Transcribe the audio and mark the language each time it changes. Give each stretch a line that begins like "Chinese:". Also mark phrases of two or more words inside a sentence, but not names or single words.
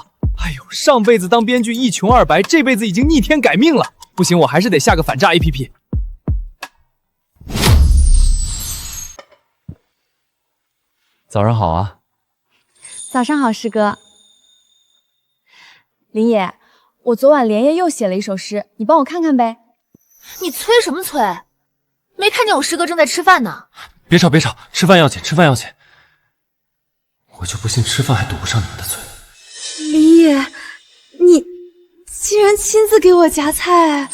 Chinese: 哎呦，上輩子當編劇一窮二白，這輩子已經逆天改命了。不行，我還是得下個反詐 APP。早上好啊。早上好，師哥。林野，我昨晚連夜又寫了一首詩，你幫我看看唄。你催什麼催？沒看見我師哥正在吃飯呢。別吵，吃飯要緊。我就不信吃飯還堵不上你們的嘴。林野，你竟然親自給我夾菜。